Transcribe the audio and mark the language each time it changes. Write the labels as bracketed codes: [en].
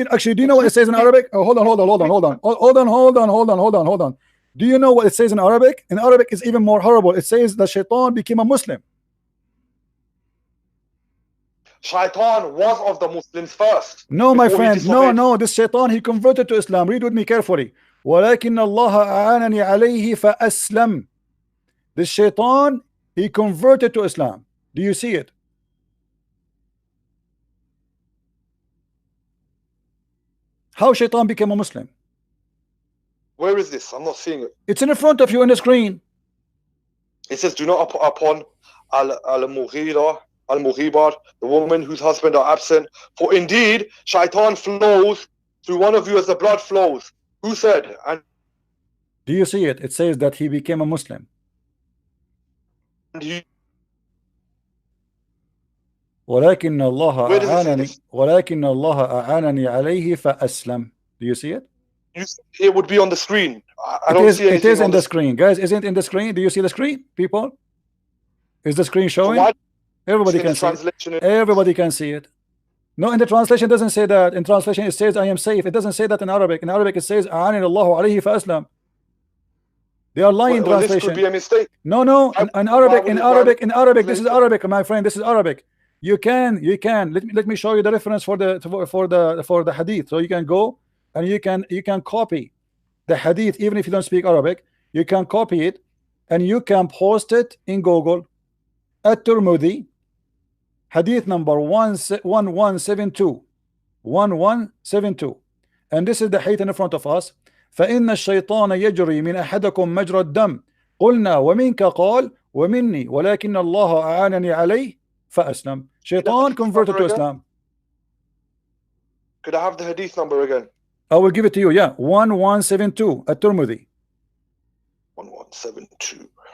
[en] Actually, do you know what it says in Arabic? Oh, hold on. Do you know what it says in Arabic? In Arabic, it's even more horrible. It says that shaitan became a Muslim. Shaitan was of the Muslims first. No, my friend. No. This shaitan, he converted to Islam. Read with me carefully. [ar] ولكن الله أعانني عليه فأسلم. [en] This shaitan, he converted to Islam. Do you see it? How shaitan became a Muslim? Where is this? I'm not seeing it. It's in front of you on the screen. It says, do not put upon al-Mughibar, the woman whose husband are absent. For indeed, shaitan flows through one of you as the blood flows. Who said? And do you see it? It says that he became a Muslim. [ar] ولكن الله أعانني عليه فأسلم. [en] Do you see it? It would be on the screen. It is in the screen, guys. Isn't it in the screen? Do you see the screen, people? Is the screen showing? Everybody can see it. Everybody can see it. No, in the translation it doesn't say that. In translation it says I am safe. It doesn't say that in Arabic. In Arabic it says [ar] أعانني الله عليه فأسلم. [en] They are lying translation. This could be a mistake. No. In Arabic. This is Arabic, my friend. This is Arabic. You can. Let me show you the reference for the hadith. So you can go and you can copy the hadith, even if you don't speak Arabic. You can copy it and you can post it in Google. At-Tirmidhi, hadith number 1172. 1172. And this is the hadith in front of us. [ar] فإن الشيطان يجري من أحدكم مجرى الدم قلنا ومنك قال ومني ولكن الله أعانني عليه فأسلم. [en] Shaitan converted to Islam. Could I have the hadith number again? I will give it to you. Yeah, 1172 at-Tirmidhi. 1172.